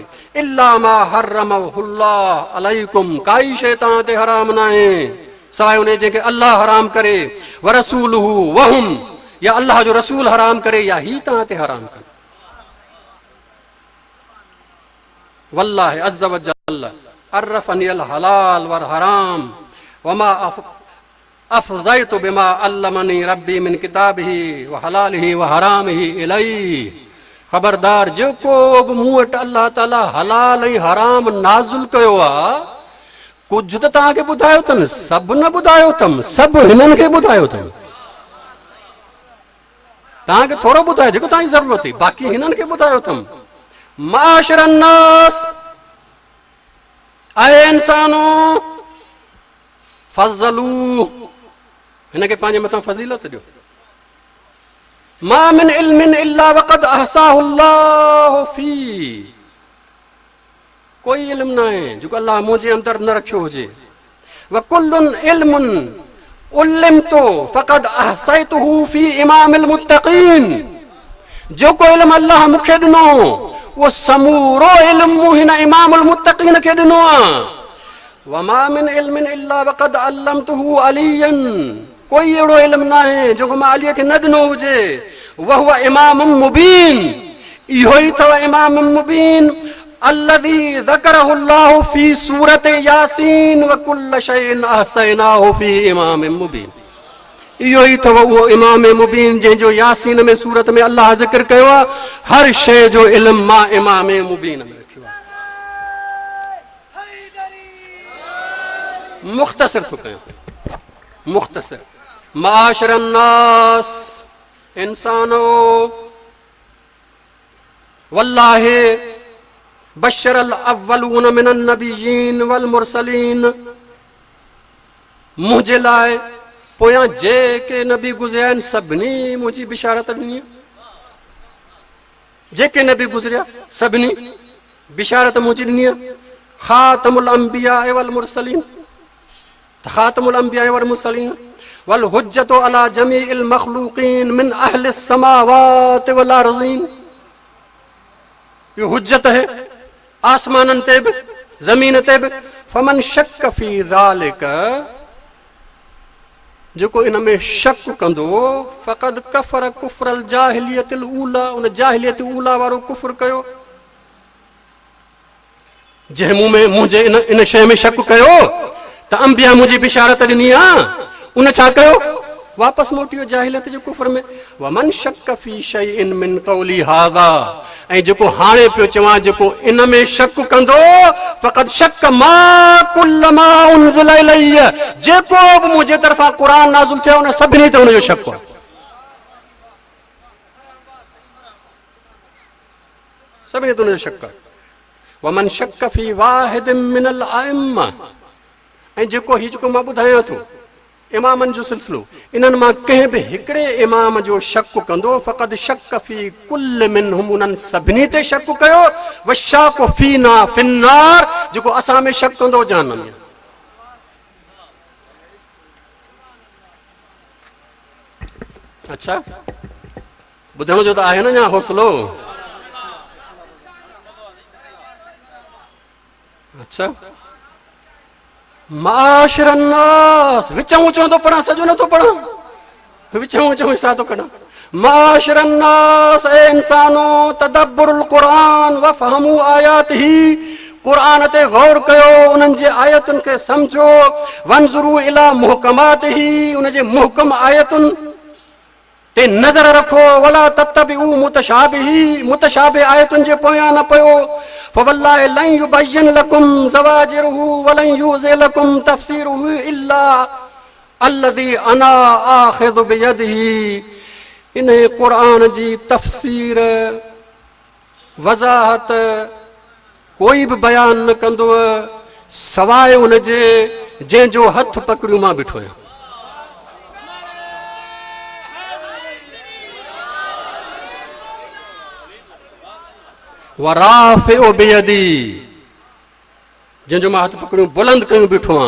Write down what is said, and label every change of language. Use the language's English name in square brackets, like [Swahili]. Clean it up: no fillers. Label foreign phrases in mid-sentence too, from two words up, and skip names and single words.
[Arabic] إلا ما حرمه الله عليكم, [Sindhi] काई शइ तव्हां ते हराम न आहे सवाइ उन जेके अल्लाह हराम करे, [Arabic] ورسوله وهم, [Sindhi] या अल्लाह जो रसूल हराम करे या ही तव्हां ते हराम करे। [Arabic] والله عز وجل عرفني الحلال والحرام وما أفضيت بما علمني ربي من كتابه وحلاله وحرامه إليه, [Sindhi] ख़बरदार जेको बि मूं वटि अल्लाह ताला हलाल ऐं हराम नाज़िल कयो आहे, कुझु त तव्हांखे ॿुधायो अथनि, सभु न ॿुधायो अथमि, सभु हिननि खे ॿुधायो अथनि। तव्हांखे थोरो ॿुधायो जेको तव्हांजी ज़रूरत हुई, बाक़ी हिननि खे ॿुधायो अथमि। [Arabic] معاشر الناس, [Sindhi] ऐ इंसानो, फज़लू, हिनखे पंहिंजे मथां फज़ीलत ॾियो। [Arabic] ما من علم إلا وقد أحصاه الله في, [Sindhi] कोई इल्म न आहे जेको अल्लाह मुंहिंजे अंदरि न रखियो हुजे। [Arabic] وكل علم علمت فقد أحصيته في إمام المتقين, [Sindhi] जेको इल्म अल्लाह मूंखे ॾिनो उहो समूरो इल्म मूं हिन [Arabic] إمام المتقين [Sindhi] खे ॾिनो आहे। [Arabic] وما من علم إلا وقد علمته عليا, [Sindhi] कोई अहिड़ो इल्म न आहे जेको मां अलीअ खे न ॾिनो हुजे। [Arabic] وهو إمام مبين, [Sindhi] इहो ई अथव [Arabic] إمام مبين الذي ذكره الله في سورة ياسين وكل شيء أحصيناه في إمام مبين, [Sindhi] इहो ई अथव उहो [Arabic] إمام مبين [Sindhi] जंहिंजो यासीन में सूरत में अल्लाह ज़िक्र कयो आहे। हर शइ जो इल्म मां [Arabic] إمام مبين [Sindhi] में रखियो आहे। मुख़्तसिर थो कयां, मुख़्तसिर। [Arabic] معاشر الناس, इंसानो والله بشر الأولون من النبيين والمرسلين, [Sindhi] मुंहिंजे लाइ पोयां जेके नबी गुज़रिया आहिनि सभिनी मुंहिंजी बिशारत ॾिनी। जेके नबी गुज़रिया सभिनी बिशारत मुंहिंजी ॾिनी। [Arabic] خاتم الأنبياء والمرسلين خاتم الأنبياء والمرسلين والحجة على جميع المخلوقين من أهل السماوات والأرضين. [Sindhi] ये हुज्जत है आसमानन ते बि ज़मीन ते बि। [Arabic] فمن شك في ذلك, [Sindhi] जेको इन में शक कंदो [Arabic] فقد كفر كفر الجاهلية الأولى, [Sindhi] उन [Arabic] الجاهلية الأولى [Sindhi] वारो कुफ़्र कयो। जंहिं मूं में मुंहिंजे इन शइ में शक कयो त अंबिया मुंहिंजी बिशारत ॾिनी आहे, उन छा कयो? वापसि मोटियो जाहिलियत जे कुफ़्र में। [Arabic] ومن شك في شيء من قولي هذا, [Sindhi] ऐं जेको हाणे पियो चवां जेको इन में शक कंदो [Arabic] فقد شك ما كل ما أنزل إلي, [Sindhi] जेको बि मुंहिंजे तरफ़ां क़ुर नाज़िल थियो उन सभिनी ते उनजो शक आहे। सभिनी ते उनजो शक आहे। [Arabic] ومن شك في واحد من الأئمة, [Sindhi] ऐं जेको हीउ जेको मां ॿुधायां थो इमामनि जो सिलसिलो, इन्हनि मां कंहिं बि हिकिड़े इमाम जो शक कंदो [Arabic] فقد شك في كل منهم, [Sindhi] उन्हनि सभिनी ते शक कयो। [Arabic] والشاك فينا في النار, [Sindhi] जेको असां में शक कंदो जहन्नम में। अच्छा, ॿुधण जो त आहे न अञा हौसलो। अच्छा, [Arabic] معاشر الناس, [Sindhi] विचऊं विचऊं थो पढ़ां, सॼो नथो पढ़ां, विचऊं विचऊं हिसा थो कढां। [Arabic] معاشر الناس, [Sindhi] ए इंसानो [Arabic] تدبروا القرآن وافهموا آياته, [Sindhi] क़ुरान ते गौर कयो, उन्हनि जे आयतुनि खे सम्झो। [Arabic] وانظروا إلى محكماته, [Sindhi] उन जे मुहकम आयतुनि ते नज़र रखो। [Arabic] ولا تتبعوا متشابهه, [Sindhi] मुतशाबिह आयतुनि जे पोयां न पियो। [Arabic] فوالله لن يبين لكم زواجره ولن يوضح لكم تفسيره إلا الذي أنا آخذ بيده. [Sindhi] इन क़ुरान जी तफ़सीर वज़ाहत कोई बि बयान न कंदो सवाइ उन जे जंहिंजो हथ पकड़ियो मां बीठो आहियां। [Arabic] ورافع بيدي, [Sindhi] जंहिंजो मां हथ पकड़ियो बुलंद कयूं बीठो आहियां।